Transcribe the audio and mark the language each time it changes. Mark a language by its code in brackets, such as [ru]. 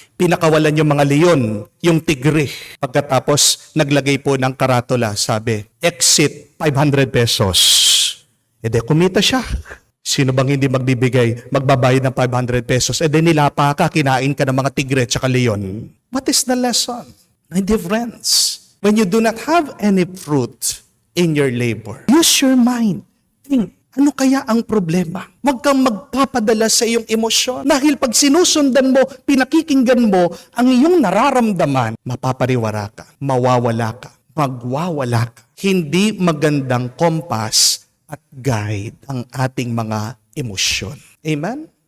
[tl] Pinakawalan yung mga leon, yung tigre. Pagkatapos, naglagay po ng karatula. Sabi, exit 500 pesos. E de, kumita siya. Sino bang hindi magbibigay, magbabayad ng 500 pesos? E de, nilapa ka, kinain ka ng mga tigre at leon. [en] What is the lesson? My dear friends, when you do not have any fruit in your labor, use your mind. Think, [tl] ano kaya ang problema? Huwag kang magpapadala sa iyong emosyon. Dahil pag sinusundan mo, pinakikinggan mo, ang iyong nararamdaman, mapapariwara ka, mawawala ka, magwawala ka. Hindi magandang kompas at guide ang ating mga emosyon. Amen?